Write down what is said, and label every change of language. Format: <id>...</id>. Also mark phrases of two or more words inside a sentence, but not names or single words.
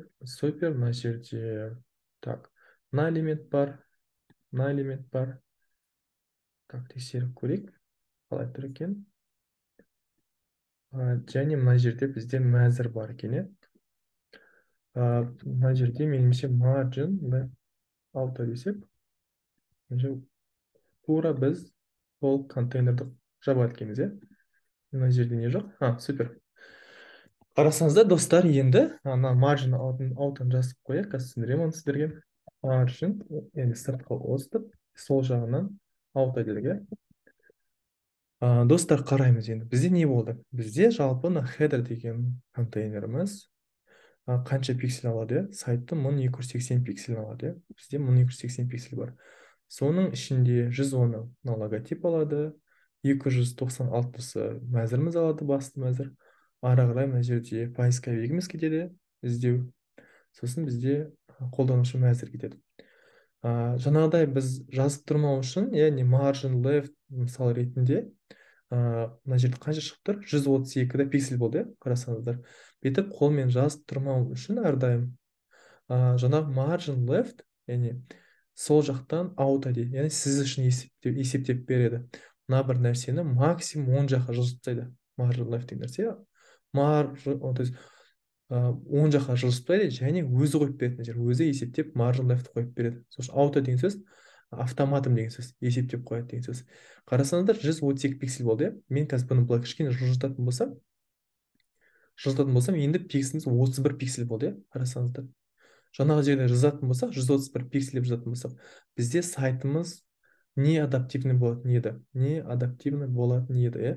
<kk>Супер, мына жерде так, мына элемент бар, мына элемент бар. Так, тексеріп көрейік. Қалай тұр екен? Және мына жерде бізде мәзір бар екен, иә? Мына жерде меніңше</kk> <en>margin auto</en> <kk>десек, тура біз ол контейнерді жаба еткенбіз, иә? Мына жерде не жоқ? Супер. Қарасаңыздар, достар, енді ана</kk> <en>margin auto</en> <kk>жазып қояйық, қазір түсіндіремін сіздерге. Margin, енді сыртқы отстық, сол жағынан auto дедік, иә? Достар, қараймыз енді. Бізде не болды? Бізде жалпы header деген контейнеріміз қанша пиксель алады, иә? Сайтты 1280 пиксель алады, иә? Бізде 1280 пиксель бар. Соның ішінде 110-ы логотип алады, 296-сы мәзіріміз алады, басты мәзір. Ары қарай мына жерде поисковигіміз кетеді, іздеу. Сосын бізде қолданушы мәзір кетеді. Жаңағыдай біз жазып тұрмау үшін, яғни</kk> <en>margin left</en> <kk>мысал ретінде, мына жерде қанша шығып тұр? 132-да пиксель болды, қарасаңыздар. Бетіп қолмен жазып тұрмау үшін әрдайым жаңағы</kk> <en>margin left,</en> <kk>яғни сол жақтан auto дейді, яғни сіз үшін есептеп береді. Мына бір нәрсені максимум 10 жаққа жылжытпайды.</kk> <en>Margin left</en> <kk>деген нәрсе 10 жаққа жылжытпайды, және өзі қойып беретін жер, өзі есептеп</kk> <en>margin left</en> <kk>қойып береді. Сол үшін auto деген сөз автоматом деген сөз, есептеп қояды деген сөз. Қарасаңыздар 132 пиксель болды, иә. Мен қазір бұны былай кішкене жылжытатын болсам, енді пикселіміз 31 пиксель болды, иә. Қарасаңыздар. Жаңағы жерде жазатын болсақ, 131 пиксель деп жазатын болсақ, бізде сайтымыз не адаптивный болатын еді, иә.</kk>